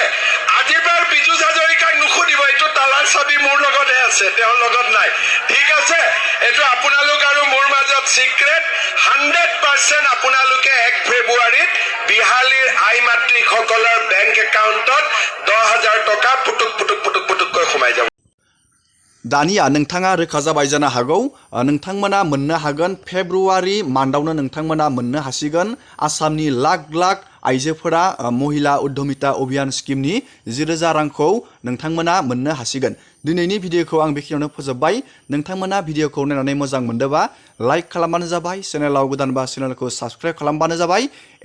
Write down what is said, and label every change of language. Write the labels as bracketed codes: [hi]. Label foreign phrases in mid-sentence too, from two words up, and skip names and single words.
[as] আজিৰ পৰা পীযুষ হাজৰিকাক নুসুধিব, এইটো তালাৰ চাবি মোৰ লগতহে আছে, তেওঁৰ লগত নাই, ঠিক আছে? এইটো আপোনালোক আৰু মোৰ মাজত চিক্ৰেট। 100% আপোনালোকে 1 ফেব্ৰুৱাৰীত বিহালীৰ আই মাতৃসকলৰ [en] bank account [as] 10,000 টকা পুটুককৈ সোমাই যাব। [brx] दानिया नोंथाङा रोखा जाबाय जानो हागौ नोंथांमोना मोननो हागोन फेब्रुवारि मान्थआवनो नोंथांमोना मोननो हासिगोन आसामनि लाख लाख आइजोफोरा महिला उद्यमिता अभियान स्किमनि 10,000 रांखौ नोंथांमोना मोननो हासिगोन। दिनैनि भिडिअखौ आं बेखिनियावनो फोजोबबाय। नोंथांमोना भिडिअखौ नायनानै मोजां मोनदोंबा लाइक खालामबानो जाबाय, चेनेलाव गोदानबा चेनेलखौ साबस्क्राइब खालामबानो जाबाय।